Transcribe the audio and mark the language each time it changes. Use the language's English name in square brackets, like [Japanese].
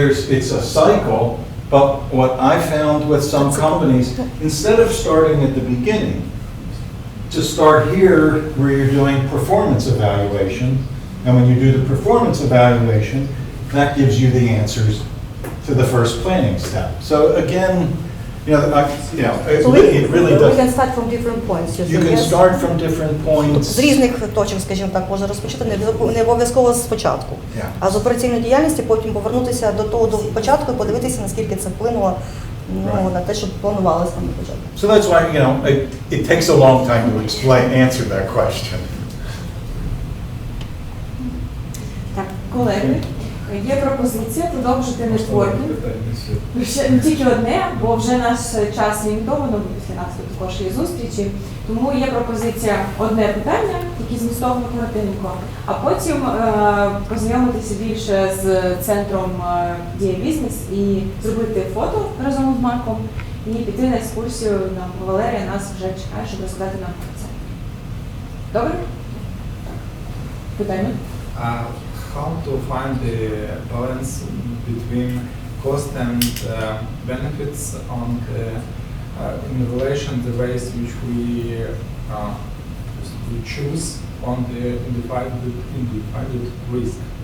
[English] It's a cycle, but what I found with some companies, instead of starting at the beginning, to start here where you're doing performance evaluation, and when you do the performance evaluation, that gives you the answers to the first planning step. So again, it really does. We can start from different points. You can start from different points. [Ukrainian] З різних точок, скажімо так, можна розпочати, не обов'язково спочатку. А з операційної діяльності потім повернутися до початку і подивитися, наскільки це вплинуло на те, що планувалося там на початку. [English] So that's why, it takes a long time to answer that question. [Ukrainian] Так, колеги, є пропозиція продовжити нетворкінг. Не тільки одне, бо вже наш час лімітовано, після нас тут також є зустрічі. Тому є пропозиція одне питання, такі змістовно коротенько, а потім познайомитися більше з центром «Дія бізнес» і зробити фото разом з Марком і піти на екскурсію. Валерія нас вже чекає, щоб розказати нам про це. Добре? Питання? [English] How to find the balance between cost and benefits and in relation the ways which we choose on the individual risk?